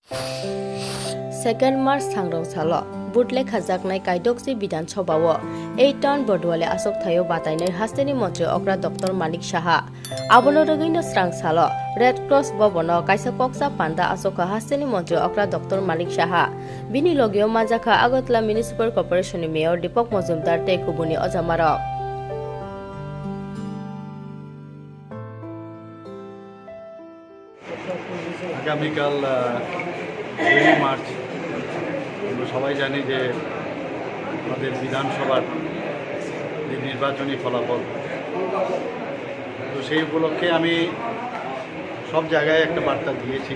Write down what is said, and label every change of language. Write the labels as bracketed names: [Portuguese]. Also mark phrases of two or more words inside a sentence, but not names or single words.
[Kok Borok] 2 मार्च सांग्रां साल बुटले खाजाकनाय कायदकसी विधानसभाव 8 टाउन बरदुआले आसक थायो बातायनाय हास्टेनि मन्त्री अग्रा डक्टर मानिक साहा आबनो रगैनो स्रां साल रेड क्रस भवन कायसा कक्सा पान्दा आसक हास्टेनि मन्त्री अग्रा डक्टर मानिक साहा बिनि लगियो माजाखा आगरतला म्युनिसिपल कर्पोरेशननि मेयर दीपक मजुमदार टेकुबुनि अजामार [Bangla] আগামীকাল 2 মার্চ আমরা সবাই জানি যে আমাদের বিধানসভার যে নির্বাচনী ফলাফল, তো সেই উপলক্ষে আমি সব জায়গায় একটা বার্তা দিয়েছি।